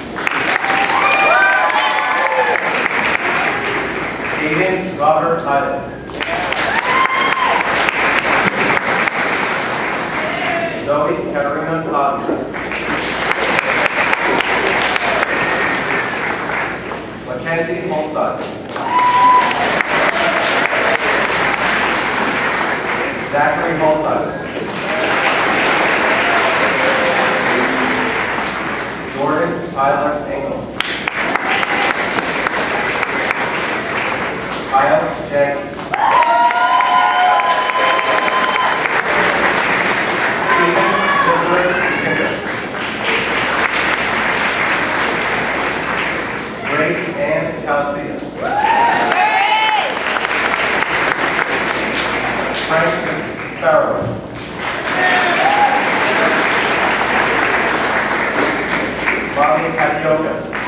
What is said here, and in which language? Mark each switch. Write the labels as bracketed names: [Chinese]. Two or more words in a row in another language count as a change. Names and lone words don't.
[English] Aiden Robert Tyler. Zoe Katarina Cotton. Mackenzie Holstein. Zachary Holstein. Jordan Tyler Engel. Kyle Jenkins. Stephen Nicholas Kinder. Grace Ann Calcia. Frank Sparrows. Bobby Catioka.